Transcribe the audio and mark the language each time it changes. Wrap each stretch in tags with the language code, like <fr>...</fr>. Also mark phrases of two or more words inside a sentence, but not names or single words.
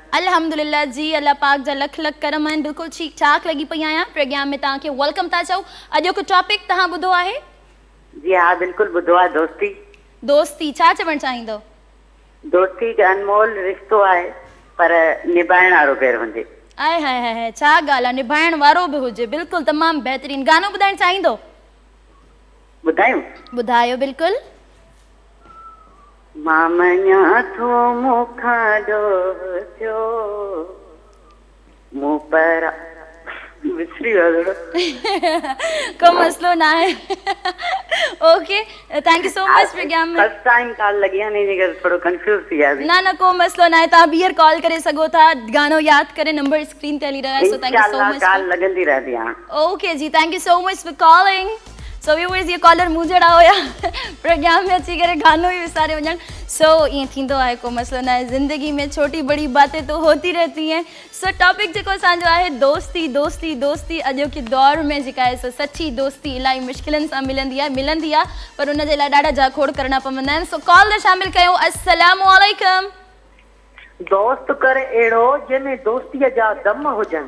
<sd>अल्हम्दुलिल्लाह जी, अल्लाह पाक जा लख लख करम आहिनि। बिल्कुलु ठीकु ठाक लॻी पई आहियां। प्रोग्राम में तव्हांखे वेलकम था चऊं। अॼोको टॉपिक तव्हां ॿुधो आहे? जी हा, बिल्कुलु ॿुधो आहे। दोस्ती। दोस्ती छा चवणु चाहींदो? दोस्ती हिकु अनमोल रिश्तो आहे, पर निभाइण वारो पहिरियों हुजे। आए हाय हाय हाय, छा ॻाल्हि आहे, निभाइण वारो बि हुजे। बिल्कुलु तमामु बहितरीनु। गानो ॿुधाइणु चाहींदो? ॿुधायूं? ॿुधायो बिल्कुलु। मां मञा थो मूंखां ॾोहियो मूं पर विसरी वियो। को मसलो ना है।</sd> <en>OK, thank you so much प्रोग्राम में। first time</en> <sd>कॉल लगी है, नहीं थोड़ो कंफ्यूज थी गया। ना ना को मसलो ना है, तव्हां ॿीहर कॉल करे सघो था। गानो यादि करे, नंबर स्क्रीन ते हली रहियो आहे।</sd> <en>So thank you so much.</en> <hi>कॉल लगंदी रहती है। ओके जी,</hi> <en>Thank you so much for calling. So viewers,</en> <sd>ये कॉलर मूं जहिड़ा हुया प्रोग्राम में अची करे गानो ई विसारे वञनि। सो ईअं थींदो आहे, को मसलो न आहे।</sd> <hi>ज़िंदगी में छोटी बड़ी बातें तो होती रहती हैं।</hi> <sd>सो टॉपिक जेको असांजो आहे दोस्ती। दोस्ती दोस्ती अॼोके दौर में जेका आहे सो सची दोस्ती इलाही मुश्किलनि सां मिलंदी आहे, पर उन जे लाइ ॾाढा जाखोड़ करणा पवंदा आहिनि। सो कॉल ते शामिल कयूं। अस्सलामु अलैकुम। दोस्त कर अहिड़ो जंहिंमें दोस्तीअ जा दम हुजनि।</sd>